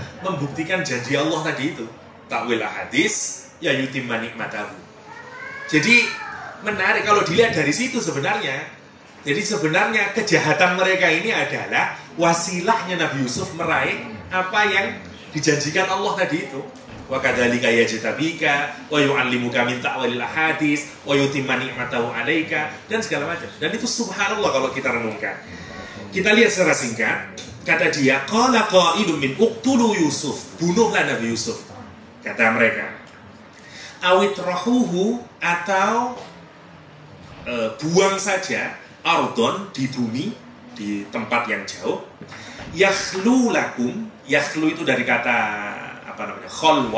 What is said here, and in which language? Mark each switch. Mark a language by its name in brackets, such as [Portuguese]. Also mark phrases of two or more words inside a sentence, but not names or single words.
[Indonesian] Membuktikan janji Allah tadi itu. Takwil hadis [Arabic] ويتم نعمته. [Indonesian] Jadi menarik kalau dilihat dari situ sebenarnya. Jadi sebenarnya kejahatan mereka ini adalah wasilahnya Nabi Yusuf meraih apa yang dijanjikan Allah tadi itu. [Arabic] وكذلك يجتبيك ويعلمك من تأويل الأحاديث ويتم نعمته عليك [Indonesian] dan segala macam. Dan itu subhanallah kalau kita renungkan. Kita lihat secara singkat, kata dia, [Arabic] قال قائل من اقتلوا يوسف, [Indonesian] bunuhlah Nabi Yusuf. Kata mereka. Awitrahuhu atau buang saja ardon di bumi, di tempat yang jauh. [Arabic] يخلُ لكم, [Indonesian] yakhlu itu dari kata kholwah.